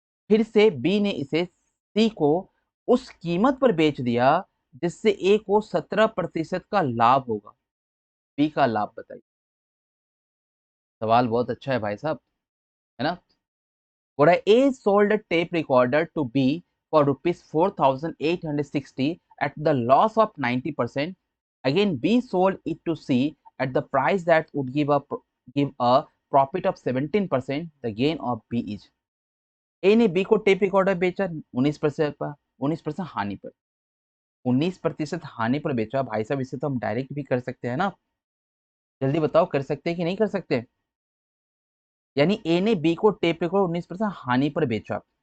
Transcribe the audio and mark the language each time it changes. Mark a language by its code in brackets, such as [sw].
[hi] फिर से बी ने इसे सी को उस कीमत पर बेच दिया जिससे ए को 17% का लाभ होगा। बी का लाभ बताइए। सवाल बहुत अच्छा है भाई साहब, है ना? बोला [en] A sold a tape recorder to B for rupees 4,860 at the loss of 90%. Again, B sold it to C at the price that would give a profit of 17%. The gain of B is। [hi] ए ने B को tape recorder बेचा 19% पर, 19% हानि पर। 19% हानि पर बेचा भाई साहब, इसे तो हम डायरेक्ट भी कर सकते हैं ना। जल्दी बताओ, कर सकते हैं कि नहीं कर सकते? यानी ए ने बी को टेप रिकॉर्डर 19% हानि पर बेचा।